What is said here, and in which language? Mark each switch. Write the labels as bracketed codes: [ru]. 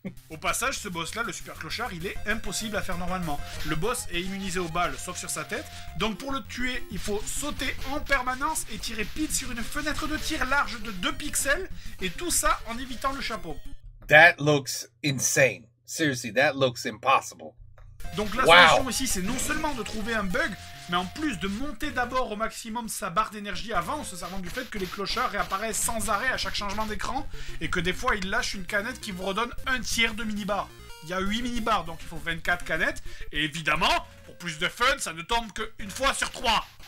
[fr] Au passage, ce boss-là, le super clochard, il est impossible à faire normalement. Le boss est immunisé aux balles, sauf sur sa tête. Donc pour le tuer, il faut sauter en permanence et tirer pile sur une fenêtre de tir large de 2 pixels. Et tout ça en évitant le chapeau. [en] That looks insane. Seriously, that looks impossible. [fr] Donc la solution ici, c'est non seulement de trouver un bug, mais en plus de monter d'abord au maximum sa barre d'énergie avant, en se servant du fait que les clochards réapparaissent sans arrêt à chaque changement d'écran, et que des fois ils lâchent une canette qui vous redonne un tiers de mini-bar. Il y a 8 mini-bars, donc il faut 24 canettes, et évidemment, pour plus de fun, ça ne tombe qu'une fois sur 3.